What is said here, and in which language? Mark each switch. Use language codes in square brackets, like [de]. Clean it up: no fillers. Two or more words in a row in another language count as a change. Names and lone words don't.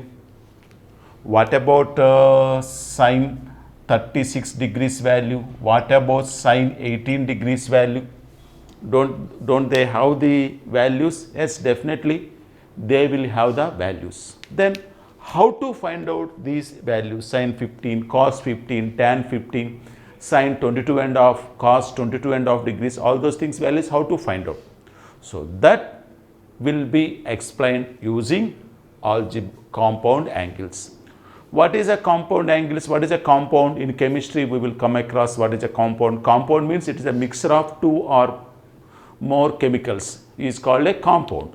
[en] What about sin 36 degrees value? What about sin 18 degrees value? Don't they have the values? Yes, definitely they will have the values. Then how to find out these values? Sin 15, cos 15, tan 15, sin 22 and half, cos 22 and half degrees, all those things values, how to find out? So that will be explained using compound angles. What is a compound angles? What is a compound? In chemistry we will come across what is a compound. Compound means it is a mixture of two or more chemicals is called a compound.